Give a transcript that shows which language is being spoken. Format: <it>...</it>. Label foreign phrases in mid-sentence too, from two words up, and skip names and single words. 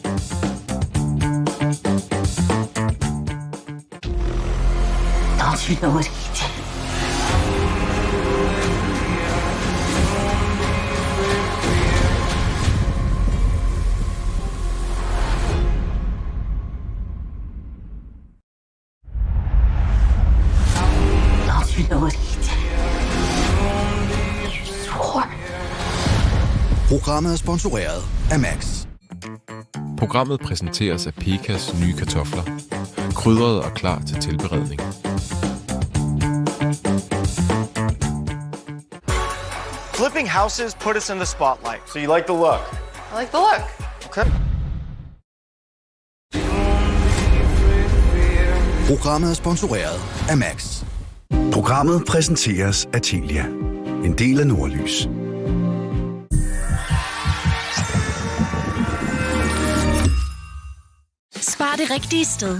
<da>Programmet er sponsoreret af Max. Programmet præsenteres af Pekas nye kartofler. Krydret og klar til tilberedning.</da> <en>Flipping houses put us in the spotlight. So you like the look? I like the look. Okay.</en> <da>Programmet er sponsoreret af Max. Programmet præsenteres af Telia. En del af Nordlys. Spar det rigtige sted.</da>